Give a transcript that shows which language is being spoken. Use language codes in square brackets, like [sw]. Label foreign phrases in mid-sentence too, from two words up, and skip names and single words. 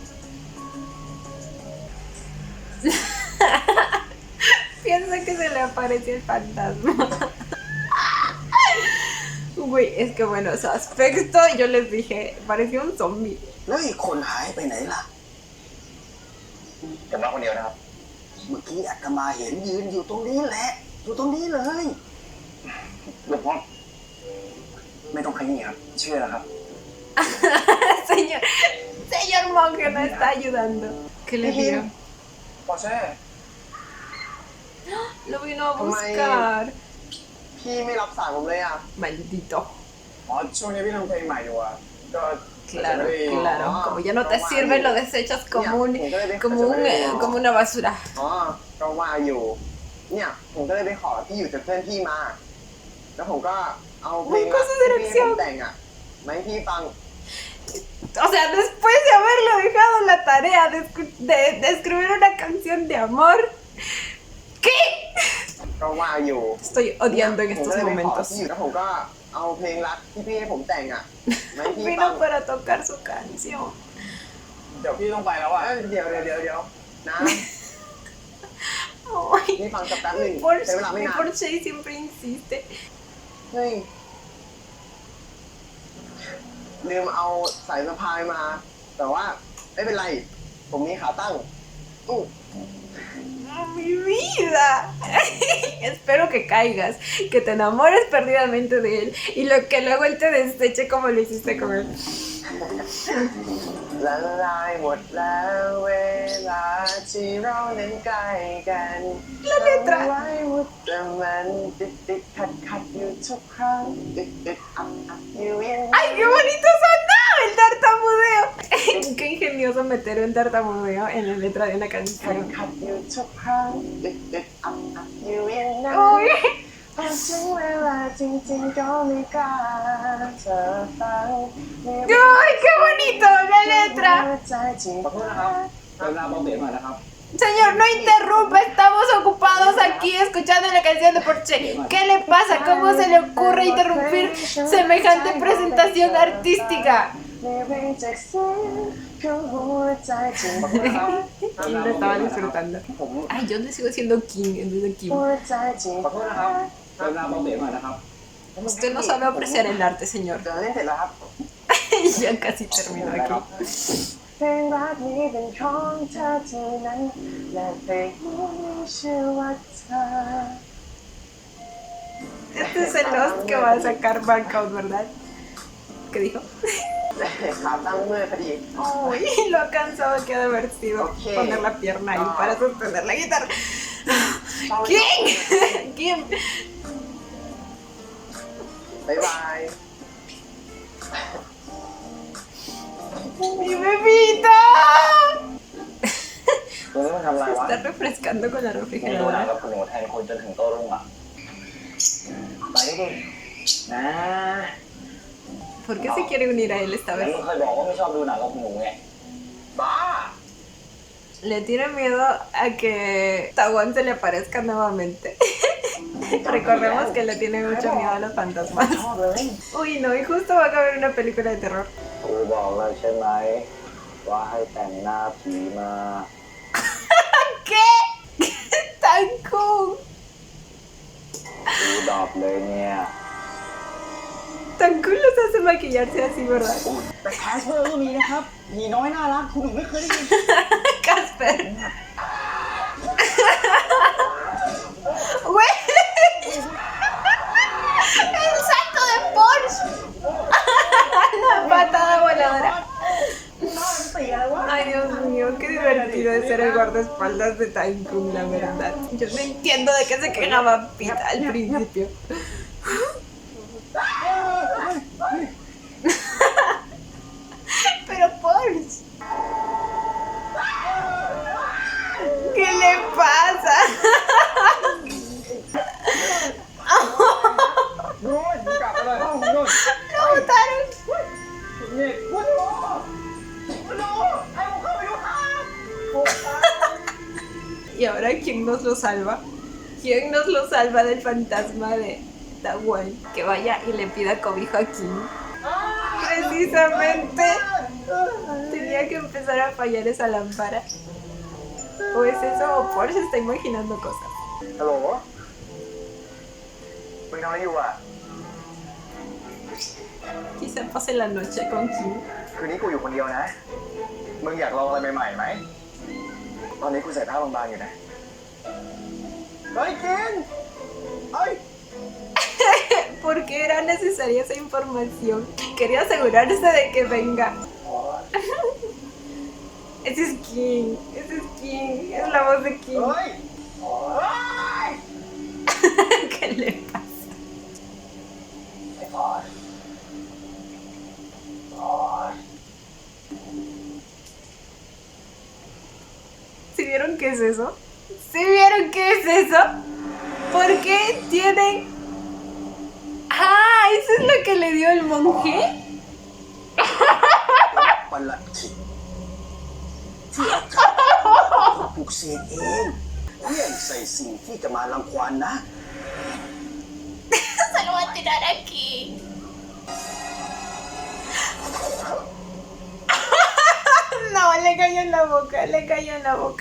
[es] Piensa que se le aparece el fantasma. Güey, es que bueno, su aspecto, yo les dije, parecía un zombie. [th] แล้วอีกคนหายไปไหนล่ะ ผมมาคนเดียวนะครับ เมื่อกี้อาตมาเห็นยืนอยู่ตรงนี้แหละ อยู่ตรงนี้เลย หลวงพ่อไม่ต้องขยี้ครับ เชื่อแล้วครับ [es] Señor monje no está ayudando. ¿Qué le dio? ปอเช่ Lo vino a buscar. [th] พี่ไม่รับสายผมเลยอ่ะ [es] Maldito. [th] อ๋อ ช่วงนี้พี่ทำเพลงใหม่อยู่อ่ะ ก็ [es] Claro, claro. Como ya no te sirve, lo desechas como una basura. [th] อ๋อ ก็ว่าอยู่ เนี่ย ผมก็เลยไปขอที่อยู่จากเพื่อนพี่มา แล้วผมก็เอาเพลง [es] Cosas de [th] ที่พี่ผม [es] elección. [th] แต่งอ่ะมาให้พี่ฟัง [es] O sea, después de haberlo dejado la tarea de escribir una canción de amor. ¿Qué? [th] ก็ว่าอยู่ [es] Estoy odiando en [th] ผมก็ [es] estos [th] เลยไปขอ [es] momentos. [th] ที่อยู่แล้วผมก็เอาเพลงรักที่พี่ให้ผมแต่งอ่ะมาให้พี่ฟัง [es] Vino para tocar su canción. [th] เดี๋ยวพี่ต้องไปแล้วอ่ะ เดี๋ยวนะ [es] Ay, [th] นี่ฟังสักแป๊บหนึ่ง [es] Porsche, [th] ใช้เวลาไม่นาน [es] Porsche siempre insiste. [th] เฮ้ยลืมเอาสายสะพายมา แต่ว่าไม่เป็นไร ผมมีขาตั้งอู้ [es] ¡Oh, mi vida! Espero que caigas, que te enamores perdidamente de él y que luego él te deseche como lo hiciste con él. [th] ละลายหมดแล้วเวลาที่เรานั้นใกล้กัน [es] La letra [th] ไว้ว่าแต่มันติดขัดอยู่ทุกครั้งอึดอัดอยู่อย่างนั้น [es] ¡Ay, qué bonito sonaba el tartamudeo! Qué ingenioso meter un tartamudeo en la letra de una canción. [th] ขัดอยู่ทุกครั้งอึดอัดอยู่อย่างนั้น [es] Uy. [th] พอถึงเวลาจริงๆก็ไม่กล้าเธอฟัง [es] ¡Ay, qué bonito la letra! [th] ใจจริงขอโทษนะครับเวลาเบาเสียงหน่อยนะครับ [es] Señor, no interrumpa, estamos ocupados aquí escuchando la canción de Porsche. ¿Qué le pasa? ¿Cómo se le ocurre interrumpir semejante presentación artística? Y lo estaba disfrutando. Ay, yo le sigo siendo King en vez de Kim. [th] ขอโทษนะครับเวลาเบาเสียงหน่อยนะครับ [es] Usted no sabe apreciar el arte, señor. [th] เดี๋ยวเล่นเสร็จแล้วครับ [es] Ya casi termino aquí. [th] เพลงรักนี้เป็นของเธอเท่านั้นและเพลงนี้มีชื่อว่าเธอ [es] Este es el host que va a sacar Barkout, ¿verdad? ¿Qué dijo? [th] ขาตั้งเมื่อยพอดี [es] Uy, lo cansado que ha de haber sido poner la pierna ahí para sostener la guitarra. ¿Quién? ¿Quién? [th] บ๊ายบาย [es] ¡Mi bebita! [th] ตัวนี้มันทำอะไร [es] Se [th] วะ [es] está refrescando con la [th] มีดูหนัง [es] refrigeradora. [th] กับคุณหนูแทนคนจนถึงโต้รุ่งอ่ะไปดินะ [es] ¿Por qué se quiere unir a él esta [th] แล้ว [es] vez? [th] มึงเคยบอกว่าไม่ชอบดูหนังกับคุณหนูไงบ้า [es] Le tiene miedo a que Tawan se le aparezca nuevamente. Recordemos que le tiene mucho miedo a los fantasmas. [th] ชอบเลย [es] Uy, no, y justo va a caber una película de terror. [th] กูบอกแล้วใช่ไหมว่าให้แต่งหน้าผีมา [es] ¿Qué? ¡Tan cool! [th] ดูดอบเลยเนี่ย [es] Tan cool los hace maquillarse así, ¿verdad? [th] แต่แคสเปอร์ก็มีนะครับผีน้อยน่ารักคุณหนูไม่เคยได้ยิน [es] Casper. ¡Güey! ¡El salto de Porsche! La patada voladora. Ay, Dios mío, qué divertido es ser el guardaespaldas de Tycoon, la verdad. Yo no entiendo de qué se quejaba Pita al principio. Pero Porsche. ¿Qué le pasa? [th] นู่นกลับไปเลยห้องนู่น [es] Lo botaron. [th] นี่คุณหนูคุณหนูให้ผมเข้าไปดูครับ [es] ¿Y ahora quién nos lo salva? ¿Quién nos lo salva del fantasma de Tawan? Que vaya y le pida cobijo a Kim. Precisamente tenía que empezar a fallar esa lámpara. ¿O es eso? ¿O Porsche está imaginando cosas? [th] ฮัลโหลมึงทำอะไรอยู่อ่ะ [es] Quizá pase la noche con Kim. [th] คืนนี้กูอยู่คนเดียวนะ มึงอยากลองอะไรใหม่ๆไหม ตอนนี้กูใส่ผ้าบางๆอยู่นะ เฮ้ยกินเฮ้ย [es] ¿Por qué era necesaria esa información? Quería asegurarse de que venga. Ese es Kim. Ese es Kim. Es la voz de Kim. [th] เฮ้ย เฮ้ย [es] ¿Qué le pasa? [th] ไอ้พอดพอด [es] ¿Sí vieron qué es eso? ¿Sí vieron qué es eso? ¿Por qué tienen...? ¡Ah! ¿Eso es lo que le dio el monje? [th] ประหลัดขิกที่อาจารย์ปลุกเสกเองเลี่ยงใส่สิ่งที่จะมารังควานนะ [es] Se lo va a tirar aquí. No, le cayó en la boca, le cayó en la boca.